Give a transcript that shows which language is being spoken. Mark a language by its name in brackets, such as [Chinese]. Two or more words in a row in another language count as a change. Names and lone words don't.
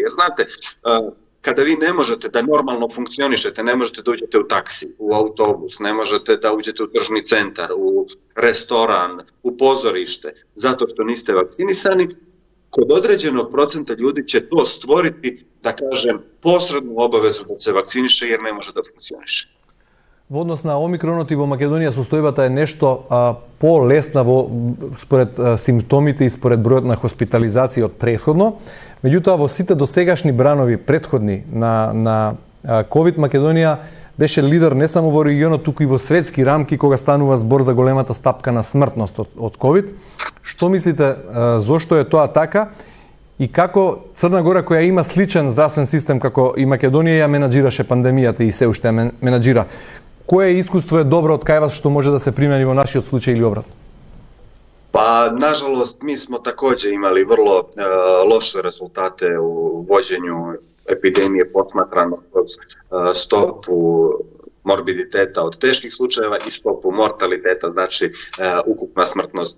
[Serbian] Jer znate, kada vi ne možete da normalno funkcionišete, ne možete da uđete u taksi, u autobus, ne možete da uđete u tržni centar, u restoran, u pozorište, zato što niste vakcinisani, kod određenog procenta ljudi će to stvoriti, da kažem, posrednu obavezu da se vakciniše jer ne može da funkcioniše. [Macedonian] Во однос на омикронот и во Македонија состојбата е нешто полесна според симптомите и според бројот на хоспитализации од претходно. Меѓутоа, во сите досегашни бранови претходни на COVID Македонија беше лидер не само во регионот, туку и во светски рамки кога станува збор за големата стапка на смртност од COVID. Што мислите, зошто е тоа така и како Црна Гора, која има сличен здравствен систем како и Македонија, ја менаџираше пандемијата и се уште ја менаџира? Кое искуство е добро од кај вас што може да се примени во нашиот случај или обратно? [Bosnian] Pa, nažalost, mi smo također imali vrlo loše rezultate u vođenju epidemije posmatrano kroz stopu morbiditeta od teških slučajeva i stopu mortaliteta, znači ukupna smrtnost.